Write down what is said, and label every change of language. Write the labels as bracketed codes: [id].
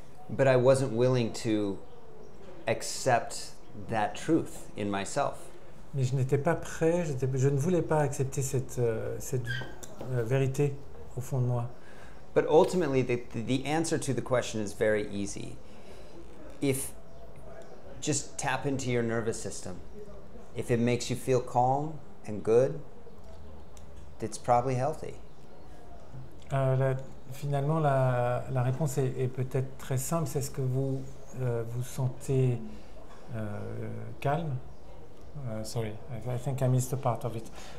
[en] But I wasn't willing to accept that truth in myself. [fr] Mais je n'étais pas prêt, je ne voulais pas accepter cette vérité au fond de moi. [en] But ultimately, the answer to the question is very easy. If just tap into your nervous system. If it makes you feel calm and good, it's probably healthy. [fr] Finalement, la réponse est peut-être très simple. C'est ce que vous vous sentez calme. [en] Sorry, I think I missed a part of it.